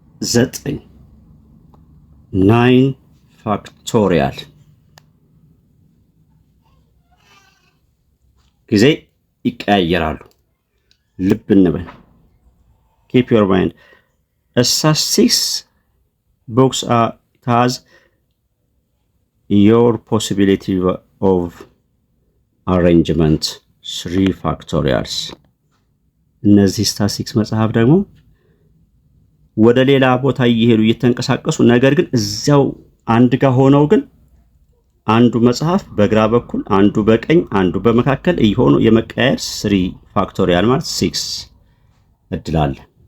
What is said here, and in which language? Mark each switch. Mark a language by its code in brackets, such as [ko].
[am] 8 9 ፋክቶሪያል ጊዜ ይቀያየራሉ። ልብ እንበል። [en] keep your mind. Statistics books has your possibility of arrangement 3 factorials. [am] እነዚህ ስታቲስቲክስ መጽሐፍ ደግሞ ወደ ሌላ ቦታ እየሄዱ እየተንቀሳቀሱ ነገር ግን እዚያው አንድ ጋር ሆነው ግን አንዱ መጽሐፍ በግራ በኩል አንዱ በቀኝ አንዱ በመካከል እየሆኑ የመቀያየር 3 ፋክቶሪያል ማለት 6 እድል አለ።